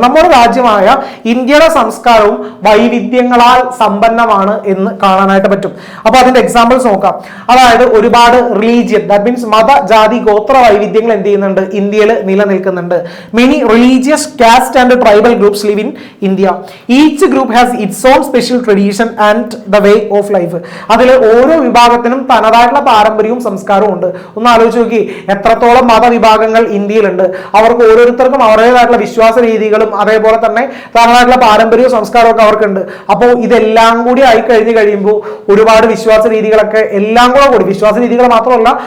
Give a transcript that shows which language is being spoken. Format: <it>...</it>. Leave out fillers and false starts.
<ml>നമ്മുടെ രാജ്യമായ ഇന്ത്യയുടെ സംസ്കാരവും വൈവിധ്യങ്ങളാൽ സമ്പന്നമാണ് എന്ന് കാണാനായിട്ട് പറ്റും. അപ്പൊ അതിന്റെ എക്സാമ്പിൾസ് നോക്കാം. അതായത് ഒരുപാട് റിലീജിയൻ, ദാറ്റ് മീൻസ് മത, ജാതി, ഗോത്ര വൈവിധ്യങ്ങൾ എന്ത് ചെയ്യുന്നുണ്ട്, ഇന്ത്യയിൽ നിലനിൽക്കുന്നുണ്ട്.</ml> <en>Many religious, caste and tribal groups live in India. Each group has its own special tradition and the way of life.</en> <ml>അതിൽ ഓരോ വിഭാഗത്തിനും തനതായിട്ടുള്ള പാരമ്പര്യവും സംസ്കാരവും ഉണ്ട്. ഒന്ന് ആലോചിച്ച് നോക്കി, എത്രത്തോളം മതവിഭാഗങ്ങൾ ഇന്ത്യയിലുണ്ട്. അവർക്ക് ഓരോരുത്തർക്കും അവരുടേതായിട്ടുള്ള വിശ്വാസ രീതികളും അതേപോലെ തന്നെ തനതായിട്ടുള്ള പാരമ്പര്യവും സംസ്കാരവും ഒക്കെ അവർക്കുണ്ട്. അപ്പോൾ ഇതെല്ലാം കൂടി ആയി കഴിയുമ്പോൾ ഒരുപാട് വിശ്വാസ രീതികളൊക്കെ എല്ലാം കൂടി വിശ്വാസ രീതികൾ മാത്രമല്ല</ml>